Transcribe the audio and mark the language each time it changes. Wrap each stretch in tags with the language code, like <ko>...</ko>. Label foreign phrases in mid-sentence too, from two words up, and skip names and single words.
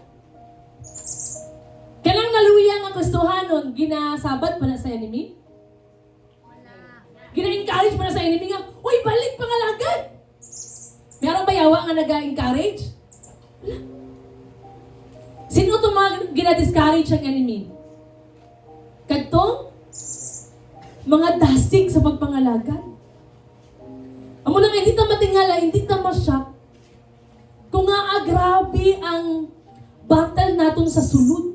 <hil>Kanang naluya nga Kristohanon, ginasabad pa na sa enemy? Gina-encourage pa na sa enemy nga, uy, balik pangalagad! Meron ba yawa nga nag-encourage? Wala. Sino ito mga gina-discourage ang enemy? Kadtong mga dasig sa pagpangalagad. Amo na nga, hindi ta matingala, hindi ta ma-shock. Kung nga, grabe ang battle naton sa sulod.</hil>